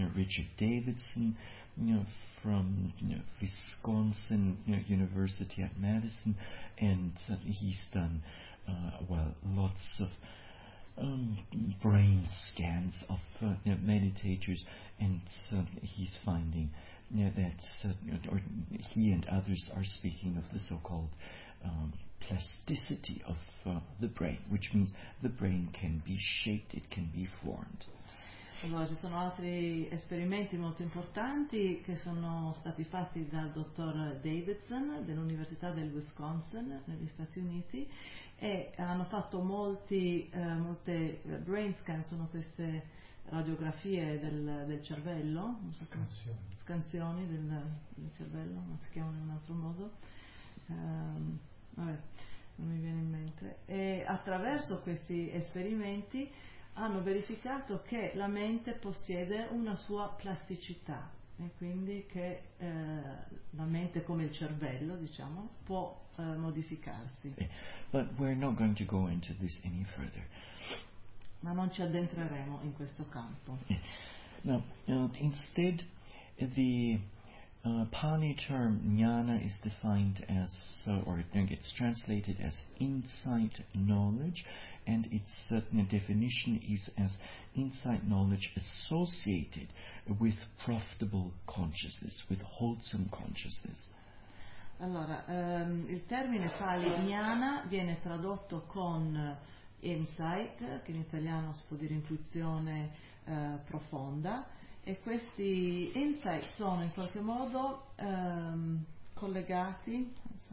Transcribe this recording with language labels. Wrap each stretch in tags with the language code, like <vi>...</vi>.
<en>Richard Davidson from Wisconsin University at Madison, and he's done lots of brain scans of meditators, and he's finding that he and others are speaking of the so-called plasticity of the brain, which means the brain can be shaped, it can be formed.</en> <it>Allora, ci sono altri esperimenti molto importanti che sono stati fatti dal dottor Davidson dell'Università del Wisconsin negli Stati Uniti, e hanno fatto molte brain scans, sono queste radiografie del cervello, scansioni del cervello, ma si chiamano in un altro modo. Non mi viene in mente. E attraverso questi esperimenti hanno verificato che la mente possiede una sua plasticità, e quindi che la mente, come il cervello, diciamo, può modificarsi.</it> <en>But we're not going to go into this any further.</en> <it>Ma non ci addentreremo in questo campo.</it> <en>No, instead, the Pali term jnana is defined as, or it gets translated as, insight knowledge, and its certain definition is as insight knowledge associated with profitable consciousness, with wholesome consciousness.</en> <it>Allora, il termine Pali jnana viene tradotto con insight, che in italiano si può dire intuizione profonda. E questi insight sono in qualche modo collegati</it>